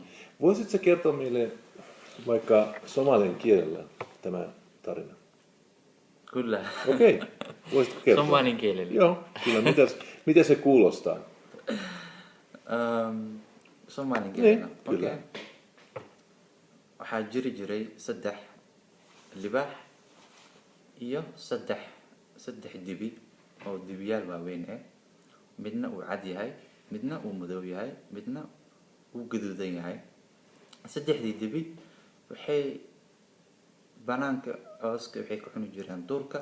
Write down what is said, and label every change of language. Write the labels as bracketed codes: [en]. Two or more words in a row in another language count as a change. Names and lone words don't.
[fi] Voisitko kertoa meille vaikka somalin kielellä tämä tarina? Kyllä. Okei, voisitko kertoa? Somalin kielellä. Joo, kyllä. Miten se kuulostaa? Somalin kielellä. Niin, kyllä. Okei. [so] Waxaa jiri jiray 3 libaax iyo 3 dibi oo dibiyaal waaweyn ah. Midna uu cad yahay, midna uu madow yahay, midna uu gaduudan yahay. 3dii dibi waxay banaanka cawska waxay ku cuni jireen duurka.